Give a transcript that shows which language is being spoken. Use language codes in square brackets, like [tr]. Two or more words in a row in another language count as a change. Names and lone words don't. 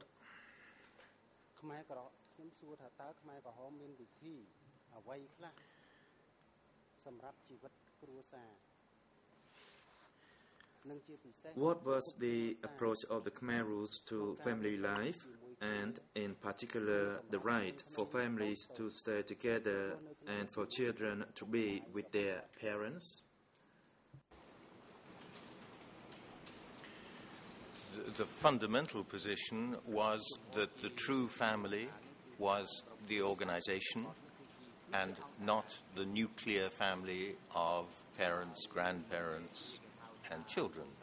[km] ខ្មែរក្រហមខ្ញុំសួរថាតើខ្មែរក្រហមមានវិធីអ្វីខ្លះសម្រាប់ជីវិតគ្រួសារ [en] What was the approach of the Khmer Rouge to family life, and in particular the right for families to stay together and for children to be with their parents? The fundamental position was that the true family was the organization and not the nuclear family of parents, grandparents, and children.